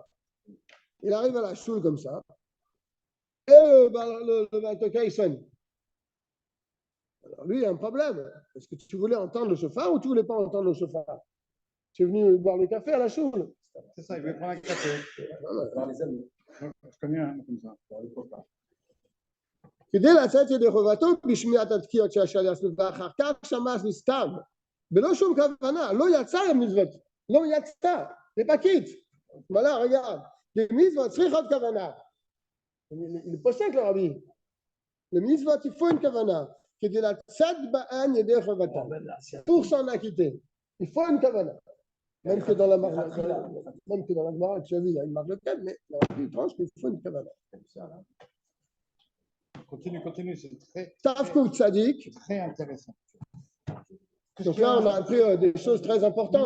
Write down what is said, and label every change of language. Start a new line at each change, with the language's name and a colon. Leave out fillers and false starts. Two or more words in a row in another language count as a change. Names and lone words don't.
French: Il arrive à la choule comme ça, et le Baltoka il sonne. Alors lui, il y a un problème. Est-ce que tu voulais entendre le chauffeur ou tu ne voulais pas entendre le chauffeur? Tu es venu boire le café à la choule. C'est ça, il veut prendre un café. Dans les amis. Je connais un comme ça, dans les copains.
Hebrew: כדי לצאת ידי חובתו בשמיעת התקיעות של השליח ואחר כך שמע מסתם בלא שום כוונה, לא יצא למצוות, לא יצא, זה פקיד.
French: voilà, regarde, les mitzvot
Hebrew: צריכות עוד כוונה.
French: Il possède le rabbi. Les mitzvot, il faut une kavana.
Hebrew: כדי לצאת בהן ידי חובתו.
French: Pour s'en acquitter, il faut une kavana. Même que dans la Gemara, tu as vu, il y a une marque de thème, mais il tranche qu'il faut une kavana. Continue, c'est très intéressant. Donc là, on a appris des choses très importantes.